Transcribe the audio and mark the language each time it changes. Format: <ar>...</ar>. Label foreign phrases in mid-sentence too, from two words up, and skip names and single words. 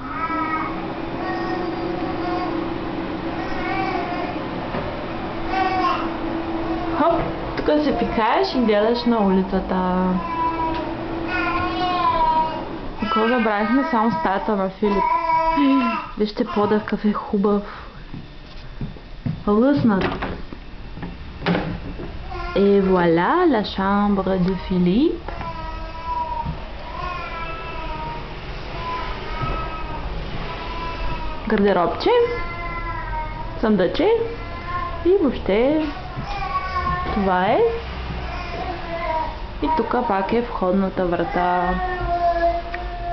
<bg>Хоп, тук се пикаеш и гледаш на улицата. Какво забравихме? Само стаята на Филип. Вижте пода какъв е хубав. Лъснат.</bg> <fr>Et voilà la chambre de Philippe.</fr> <bg>Гардеробче, съндъче и въобще това е. И тук пак е входната врата.</bg>